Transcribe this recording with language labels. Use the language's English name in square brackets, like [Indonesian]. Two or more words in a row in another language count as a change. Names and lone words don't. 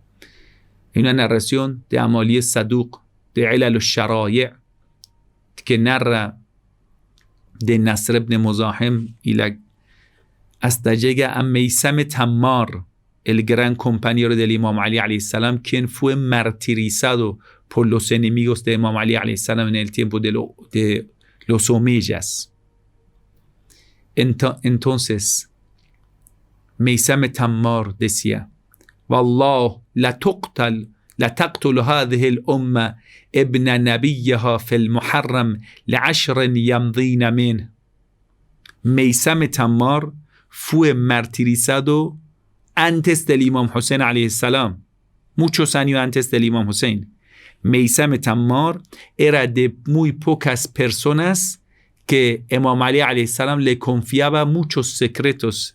[Spanish] Hay una narración de Amali Saduq de Ilal al-Shara'i' que narra de Nasr ibn Muzahim hasta llega a Meysam Tammar, el gran compañero del Imam Ali [Arabic] عليه السلام, [Spanish] quien fue martirizado por los enemigos de Imam Ali [Arabic] عليه السلام [Spanish] en el tiempo de los omeyas. Entonces, Meysam Tammar decía, [Arabic] والله لتقتل هذه الأمة ابن نبيها في المحرم لعشر يمضين من. [Spanish] Meysam Tammar fue martirizado antes del Imam Hussein [Arabic] عليه السلام, [Spanish] muchos años antes del Imam Hussein. Meysam Tammar era de muy pocas personas que Imam Ali [Arabic] عليه السلام [Spanish] le confiaba muchos secretos.